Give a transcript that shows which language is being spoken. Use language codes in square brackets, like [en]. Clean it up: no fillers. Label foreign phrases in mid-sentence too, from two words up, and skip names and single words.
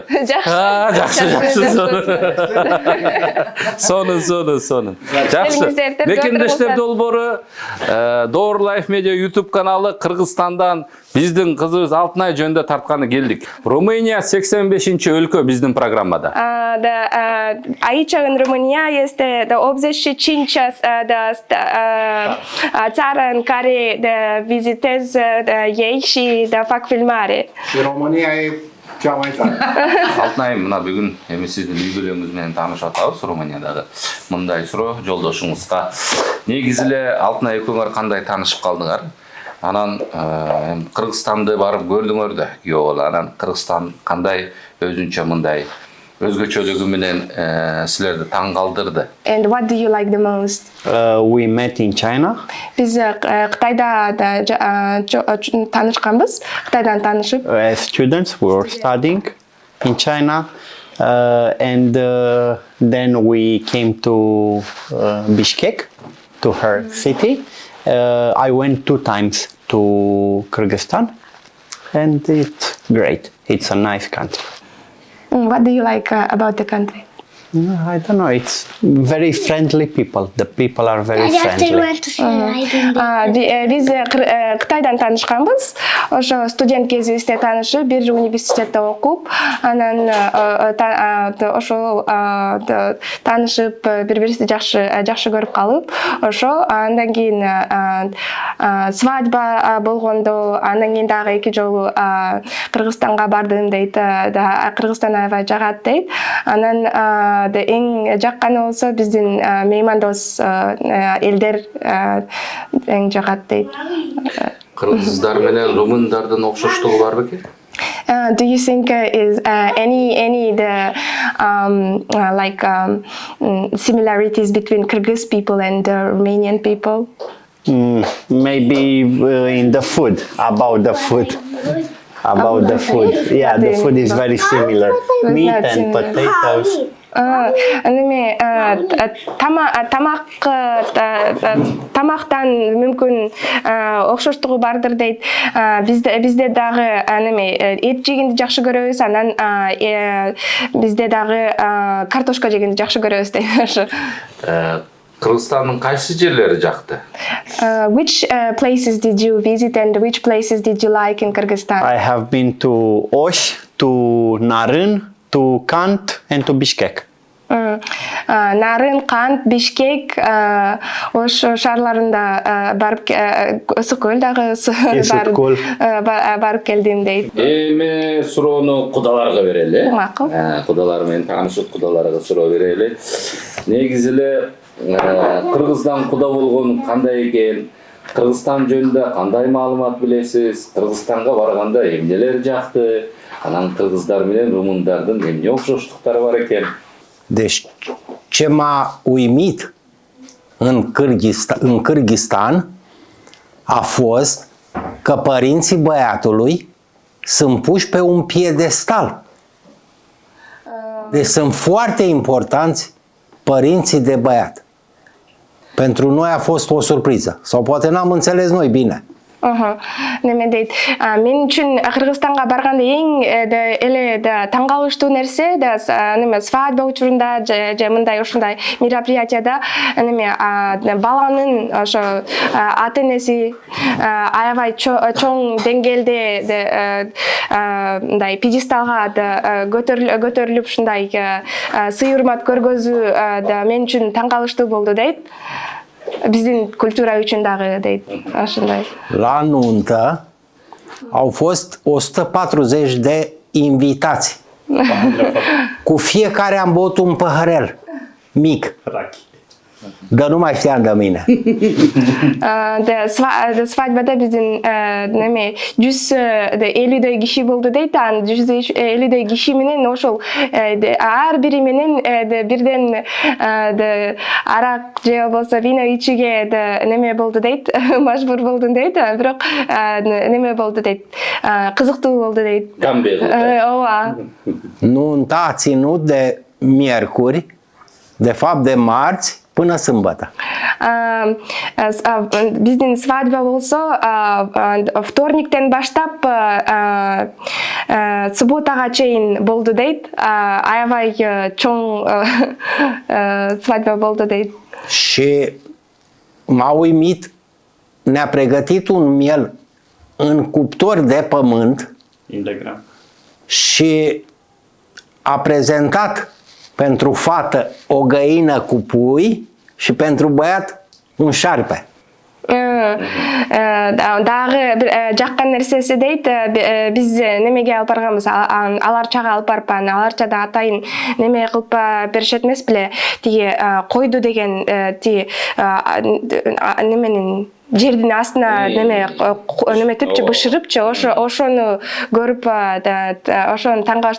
[ky] Жакшы. Сонун. Жакшы. Мекендештер долбоору, Door Life Media YouTube каналы Кыргызстандан биздин кызыбыз Алтынай жөнүндө тартканы келдик. Румыния 85-өлкө биздин программада. [ro] Aici în România este de 85 țară în care vizitez ei și fac filmare. Și România e cea mai tare. [ky] Алтынай, мына бүгүн эми сиздин үй бүлөңүз менен таанышып атабыз Румыниядагы. Мындай суроо жолдошуңузга. Негизи эле Алтынай экөөңөр кандай таанышып калдыңар? Анан Кыргызстанды барып көрдүңөр да, күйөө. Анан Кыргызстан кандай өзүнчө мындай өзгөчөлүгү менен силерди таң калтырды? [en] And what do you like the most? We met in China. Biz Қытайда танышканбыз. Кытайдан таанышып. As students, we were studying in China. And then we came to Bishkek, to her city. I went 2 times to Kyrgyzstan. And it's great. It's a nice country. What do you like about the country? I don't know. It's very friendly people. The people are very friendly. [ky] Биз Кытайдан таанышканбыз. Ошо студент кезибизде таанышып, бир университетте окуп, анан ошол таанышып, бири-бирибизди жакшы көрүп калып, ошо андан кийин свадьба болгондо, андан кийин дагы 2 жолу Кыргызстанга бардым дейт. Кыргызстан аябай жагат дейт. Анан эң жакканы болсо биздин меймандос элдер эң жагат дейт. Кыргыздар менен румындардын окшоштугу бар бекен? [en] Do you think is any the similarities between Kyrgyz people and Romanian people? Maybe in the food, about the food. Yeah, the food is very similar. Meat and potatoes. [ky] Тамактан мүмкүн окшоштугу бардыр дейт. Бизде дагы эт жегенди жакшы көрөбүз, анан бизде дагы картошка жегенди жакшы көрөбүз дейт. Кыргызстандын кайсы жерлери жакты? Which places did you visit and which places did you like in Kyrgyzstan? I have been to Osh, to Naryn, to Kant, and to Bishkek. Nарын, Kant, Bishkek, ошо шаарларында барып Ысыкөл дагы Ысыкөл. барып келдим дейт. Эми суроону кудаларга берели. Макул. Кудалар менен таанышып кудаларга суроо берели. Негизи эле Кыргыздан куда болгон кандай экен? Кыргызстан жөнүндө кандай маалымат билесиз? Кыргызстанга барганда эмнелер жакты? Анан кыргыздар менен румундардын эмне окшоштуктары бар экен? [ro] Deci, ce m-a uimit în Kârghistan a fost că părinții băiatului sunt puși pe un piedestal. Deci sunt foarte importanți părinții de băiat. Pentru noi a fost o surpriză. Sau poate n-am înțeles noi bine. [ky] Неме дейт, мен үчүн Кыргызстанга барганда эң эле таң калыштуу нерсе неме свадьба учурунда же мындай ушундай мероприятияда неме баланын ошо ата энеси аябай чоң деңгээлде мындай пьедесталга көтөрүлүп ушундай сый урмат көргөзүү мен үчүн таң калыштуу болду дейт. Биздин культура үчүн дагы дейт. Ошондой. [ro] La nuntă au fost 140 de invitați. Cu fiecare am băut un păhărel mic. Dar nu mai știam de mine. [ky] Свадьбада биздин неме 150 киши болду дейт. 150 киши менен ошол ар бири менен бирден арак же болбосо вино ичүүгө неме болду дейт. Мажбур болду дейт. Бирок неме болду дейт. Кызыктуу болду дейт. Ооба. [ro] Nunta a ținut de miercuri, de fapt de marți, până sâmbătă. [ky] Биздин свадьба болсо вторниктен баштап субботага чейин болду дейт. Аябай чоң свадьба болду дейт. [ro] Și m-a uimit, ne-a pregătit un miel în cuptor de pământ și a prezentat pentru fată o găină cu pui și pentru băiat un șarpe. [ky] Дагы жаккан нерсеси дейт, биз немеге алып барганбыз, аларчага алып барып, аларчада атайын неме кылып беришет эмес беле, тиги койду деген тиги неменин жердин астына неметипчи бышырыпчы, ошону көрүп ошону таң калышты.